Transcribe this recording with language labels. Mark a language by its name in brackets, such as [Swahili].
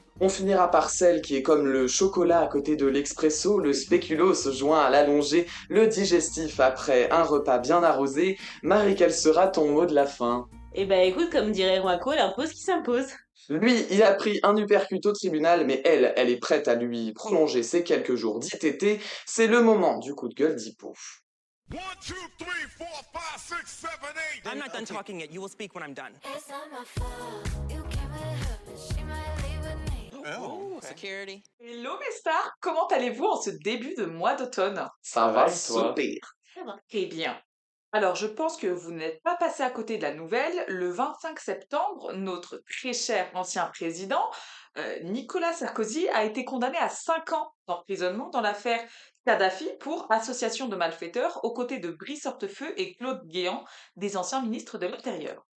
[French] On finira par celle qui est comme le chocolat à côté de l'expresso, le spéculoos joint à l'allongé, le digestif après un repas bien arrosé. Marie, quel sera ton mot de la fin? Eh ben écoute, comme dirait Rocco, l'impose qui s'impose. Lui, il a pris un uppercut au tribunal, mais elle est prête à lui prolonger ses quelques jours d'ITT. C'est le moment du coup de gueule d'Hippo. 1, 2, 3, 4, 5, 6, 7, 8. [English] I'm not done talking yet. You will speak when I'm done. It's not my fault. You came with her, but she might leave with me. Oh, security. [French] Hello mes stars, comment allez-vous en ce début de mois d'automne? Ça va, et toi? super. Très bien. Alors je pense que vous n'êtes pas passé à côté de la nouvelle. Le 25 septembre, notre très cher ancien président, Nicolas Sarkozy, a été condamné à 5 ans d'emprisonnement dans l'affaire Kadhafi pour association de malfaiteurs aux côtés de Brice Hortefeux et Claude Guéant, des anciens ministres de l'Intérieur.